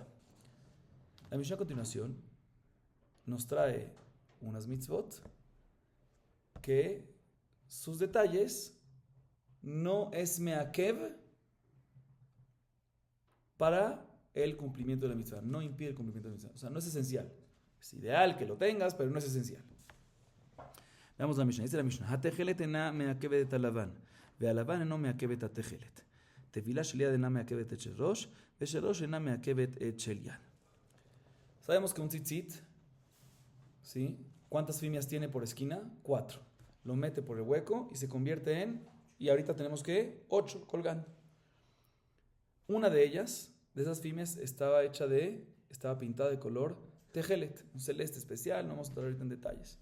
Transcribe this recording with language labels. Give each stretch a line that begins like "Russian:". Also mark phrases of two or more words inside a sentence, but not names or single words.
Spanish: La Mishnah a continuación nos trae unas mitzvot que sus detalles no es meakev para el cumplimiento de la mitzvah, no impide el cumplimiento de la mitzvah, o sea, no es esencial. Es ideal que lo tengas, pero no es esencial. Veamos la Mishnah. Dice la Mishnah:
Hebrew: התכלת אינה מעכבת הלבן, והלבן אינו מעכבת התכלת. תפילה של יד אינה מעכבת את של ראש, ושל ראש אינה מעכבת את של יד.
Spanish: Sabemos que un tzitzit, ¿sí? ¿Cuántas fimias tiene por esquina? 4. Lo mete por el hueco y se convierte en, y ahorita tenemos que 8 colgando. Una de ellas, de esas fimias, estaba pintada de color tejelet, un celeste especial, no vamos a entrar ahorita en detalles.